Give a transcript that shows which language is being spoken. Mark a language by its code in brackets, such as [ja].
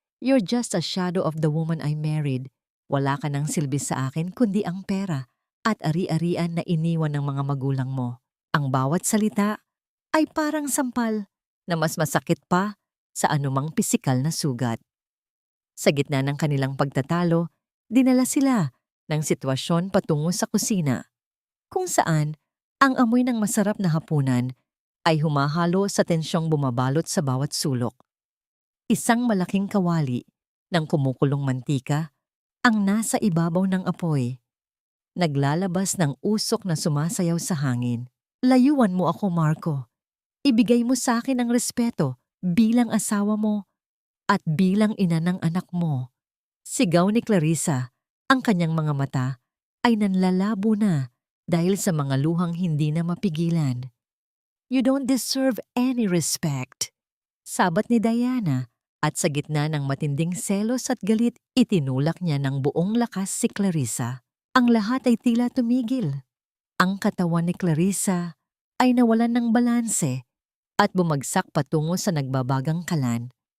[en] You're just a shadow of the woman I married. [tl] Wala ka nang silbi sa akin kundi ang pera at ari-arian na iniwan ng mga magulang mo. Ang bawat salita ay parang sampal na mas masakit pa sa anumang pisikal na sugat. Sa gitna ng kanilang pagtatalo, dinala sila ng sitwasyon patungo sa kusina, kung saan ang amoy ng masarap na hapunan ay humahalo sa tensyong bumabalot sa bawat sulok. Isang malaking kawali ng kumukulong mantika ang nasa ibabaw ng apoy, naglalabas ng usok na sumasayaw sa hangin. Layuan mo ako, Marco. Ibigay mo sa akin ang respeto bilang asawa mo at bilang ina ng anak mo. Sigaw ni Clarissa, ang kanyang mga mata ay nanlalabo na dahil sa mga luhang hindi na mapigilan. [en] You don't deserve any respect. [tl] Sabat ni Diana, at sa gitna ng matinding selos at galit, itinulak niya ng buong lakas si Clarissa. Ang lahat ay tila tumigil. Ang katawan ni Clarissa ay nawalan ng balanse at bumagsak patungo sa nagbabagang kalan.